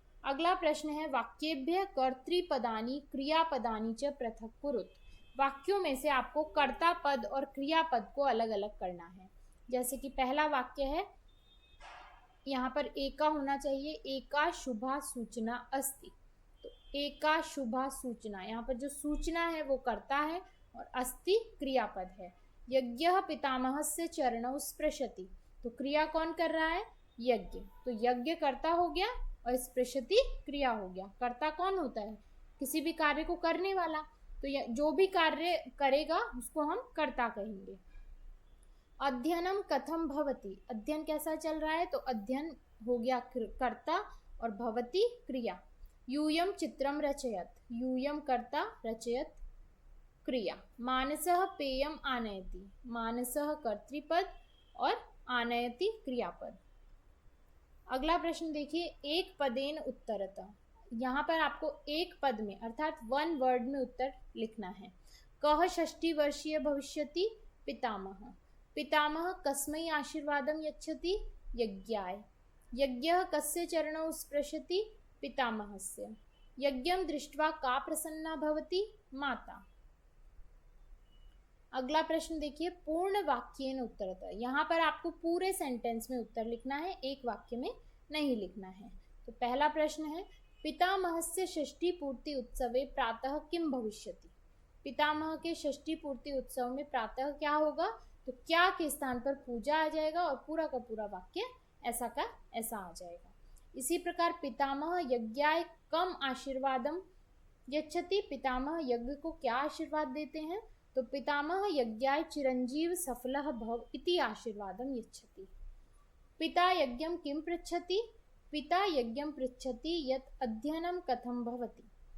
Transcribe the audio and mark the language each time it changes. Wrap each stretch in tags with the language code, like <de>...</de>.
<hi>अगला प्रश्न है</hi> <sa>वाक्येभ्यः कर्तृपदानि क्रियापदानि च पृथक् कुरुत।</sa> <hi>वाक्यों में से आपको कर्ता पद और क्रियापद को अलग अलग करना है। जैसे कि पहला वाक्य है, यहाँ पर एका होना चाहिए,</hi> <sa>एका शुभा सूचना अस्ति।</sa> <hi>तो एका शुभा सूचना, यहाँ पर जो सूचना है वो कर्ता है और अस्ति क्रियापद है।</hi> <sa>यज्ञः पितामहस्य चरणौ स्पृशति,</sa> <hi>तो क्रिया कौन कर रहा है? यज्ञ। तो यज्ञ कर्ता हो गया और स्पृशति क्रिया हो गया। कर्ता कौन होता है? किसी भी कार्य को करने वाला। तो जो भी कार्य करेगा उसको हम कर्ता कहेंगे।</hi> <sa>अध्ययनम कथम भवति,</sa> <hi>अध्ययन कैसा चल रहा है? तो अध्ययन हो गया कर्ता और भवति क्रिया।</hi> <sa>यूयम चित्रम रचयत, यूयम कर्ता, रचयत क्रिया। मानसः पेयम आनयति, मानसः कर्तृपद और आनयति क्रियापद।</sa> <hi>अगला प्रश्न देखिए,</hi> <sa>एक पदेन उत्तरतः।</sa> <hi>यहाँ पर आपको एक पद में अर्थात 1 वर्ड में उत्तर लिखना है।</hi> <sa>कः 60 वर्षीय भविष्यति पितामह, पितामह कस्मै आशीर्वादं यच्छति? यज्ञाय। यज्ञः कस्य चरणौ स्पृशति? पितामहस्य। यज्ञं दृष्ट्वा का प्रसन्ना भवति? माता।</sa> <hi>अगला प्रश्न देखिए,</hi> <sa>पूर्ण वाक्येन उत्तरतः।</sa> <hi>यहाँ पर आपको पूरे सेंटेंस में उत्तर लिखना है, एक वाक्य में नहीं लिखना है। तो पहला प्रश्न है,</hi> <sa>पितामहस्य षष्ठी पूर्ति उत्सवे प्रातः किम भविष्यति?</sa> <hi>पितामह के षष्ठी पूर्ति उत्सव में प्रातः क्या होगा? तो क्या के स्थान पर पूजा आ जाएगा और पूरा का पूरा वाक्य ऐसा का ऐसा आ जाएगा। इसी प्रकार</hi> <sa>पितामह यज्ञाय कम आशीर्वादम यच्छति,</sa> <hi>पितामह यज्ञ को क्या आशीर्वाद देते हैं?</hi> <sa>तो पितामह यज्ञाय चिरंजीव सफलः भव इति आशीर्वादम यच्छति। पिता यज्ञम किम पृच्छति? पिता यज्ञम पृच्छति यत् अध्ययनम कथम भवति।</sa>